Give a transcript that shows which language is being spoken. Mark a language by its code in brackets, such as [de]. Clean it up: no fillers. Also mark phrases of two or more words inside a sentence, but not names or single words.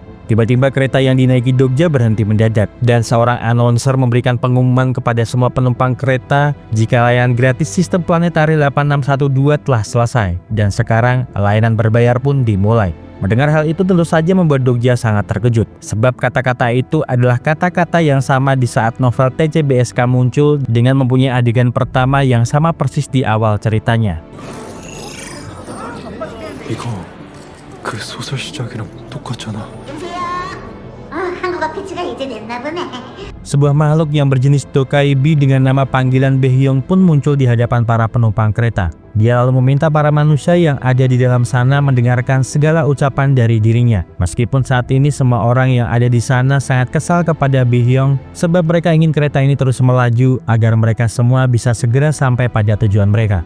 [id] Tiba-tiba kereta yang dinaiki Dok-jae berhenti mendadak, dan seorang announcer memberikan pengumuman kepada semua penumpang kereta jika layanan gratis sistem planetari 8612 telah selesai, dan sekarang layanan berbayar pun dimulai. Mendengar hal itu tentu saja membuat Dok-jae sangat terkejut, sebab kata-kata itu adalah kata-kata yang sama di saat novel TCBSK muncul dengan mempunyai adegan pertama yang sama persis di awal ceritanya. [ko] 이거 그 소설 시작이랑 똑같잖아. 한국어 패치가 이제 됐나 보네. [id] Sebuah makhluk yang berjenis Dokaibi dengan nama panggilan Baehyung pun muncul di hadapan para penumpang kereta. Dia lalu meminta para manusia yang ada di dalam sana mendengarkan segala ucapan dari dirinya. Meskipun saat ini semua orang yang ada di sana sangat kesal kepada Baehyung, sebab mereka ingin kereta ini terus melaju agar mereka semua bisa segera sampai pada tujuan mereka.